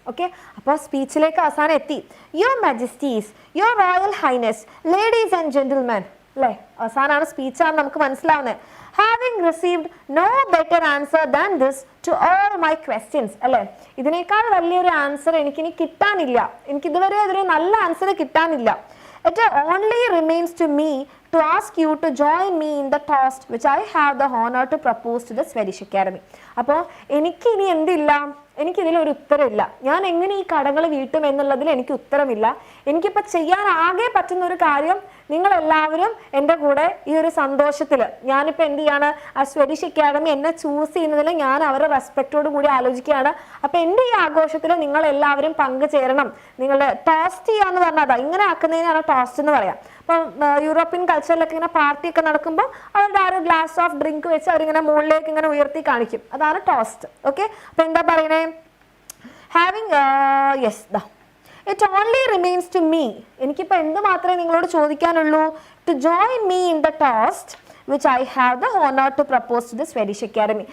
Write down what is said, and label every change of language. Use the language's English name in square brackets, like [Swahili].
[Malayalam] Okay, അപ്പോൾ സ്പീച്ചിലേക്ക് അവസാനം എത്തി. [English] your majesties, your royal highness, ladies and gentlemen [Malayalam] അല്ലേ, അവസാനമാണ് സ്പീച്ചാണ് നമുക്ക് മനസ്സിലാവുന്നത്. [English] having received no better answer than this to all my questions [Malayalam] അല്ലേ, ഇതിനേക്കാൾ വലിയൊരു ആൻസർ എനിക്കിനി കിട്ടാനില്ല, എനിക്കിതുവരെ അതൊരു നല്ല ആൻസർ കിട്ടാനില്ല. [English] It only remains to me to ask you to join me in the toast which I have the honor to propose to the Swedish Academy. [Malayalam] അപ്പോൾ എനിക്കിനി എന്തില്ല, എനിക്കിതിലൊരു ഉത്തരമില്ല. ഞാൻ എങ്ങനെ ഈ കടങ്ങൾ വീട്ടും എന്നുള്ളതിൽ എനിക്ക് ഉത്തരമില്ല. എനിക്കിപ്പോൾ ചെയ്യാൻ ആകെ പറ്റുന്ന ഒരു കാര്യം, നിങ്ങളെല്ലാവരും എൻ്റെ കൂടെ ഈ ഒരു സന്തോഷത്തിൽ ഞാനിപ്പോൾ എന്ത് ചെയ്യാണ്, ആ സ്വediഷ് അക്കാഡമി എന്നെ ചൂസ് ചെയ്യുന്നതിൽ ഞാൻ അവരെ റെസ്പെക്റ്റോട് കൂടി ആലോചിക്കുകയാണ്. അപ്പോൾ എൻ്റെ ഈ ആഘോഷത്തിൽ നിങ്ങളെല്ലാവരും പങ്കുചേരണം. നിങ്ങൾ ടോസ്റ്റ് ചെയ്യാന്ന് പറഞ്ഞാൽ ഇങ്ങനെ ആക്കുന്നതിനാണ് ടോസ്റ്റ് എന്ന് പറയാം. അപ്പം യൂറോപ്യൻ കൾച്ചറിലൊക്കെ ഇങ്ങനെ പാർട്ടിയൊക്കെ നടക്കുമ്പോൾ അവരുടെ ആ ഒരു ഗ്ലാസ് ഓഫ് ഡ്രിങ്ക് വെച്ച് അവരിങ്ങനെ മുകളിലേക്ക് ഇങ്ങനെ ഉയർത്തി കാണിക്കും, അതാണ് ടോസ്റ്റ്. ഓക്കെ, അപ്പം എന്താ പറയണേ, [English] having yes that it only remains to me, [Malayalam] എനിക്കിപ്പോൾ എന്ത് മാത്രമേ നിങ്ങളോട് ചോദിക്കാനുള്ളൂ, [English] To join me in the toast which I have the honor to propose to the Swedish Academy.